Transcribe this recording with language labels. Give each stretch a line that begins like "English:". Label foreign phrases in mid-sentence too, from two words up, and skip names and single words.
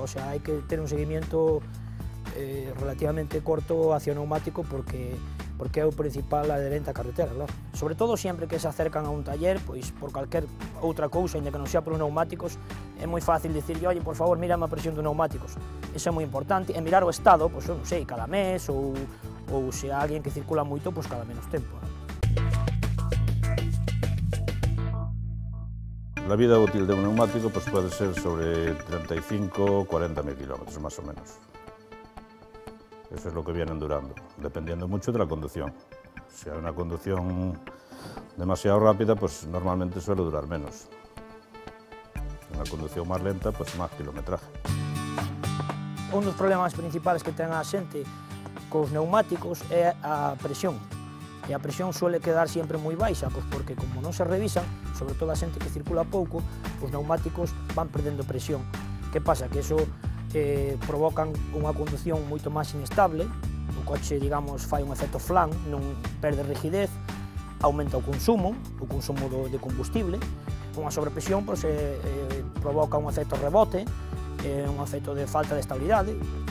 Galician: O sea, hai que ter un seguimiento relativamente corto hacia o neumático porque é o principal adherente á carretera, claro. Sobre todo sempre que se acercan a un taller, pois por calquer outra cousa, ainda que non sea polos neumáticos, é moi fácil dicirlle, oye, por favor, mírame a presión dos neumáticos. Iso é moi importante, e mirar o estado, pois, non sei, cada mes, ou se há alguén que circula moito, pois cada menos tempo.
Spanish: La vida útil de un neumático pues, puede ser sobre 35 o 40.000 kilómetros, más o menos. Eso es lo que vienen durando, dependiendo mucho de la conducción. Si hay una conducción demasiado rápida, pues normalmente suele durar menos. Una conducción más lenta, pues más kilometraje.
Galician: Un dos problemas principales que ten a xente cos neumáticos é a presión. E a presión suele quedar sempre moi baixa, pois porque como non se revisan, sobre todo a xente que circula pouco, os neumáticos van perdendo presión. Que pasa? Que iso provocan unha conducción moito máis inestable, o coche, digamos, fai un efecto flan, non perde rigidez, aumenta o consumo de combustible, unha sobrepresión pois, provoca un efecto rebote, un efecto de falta de estabilidade.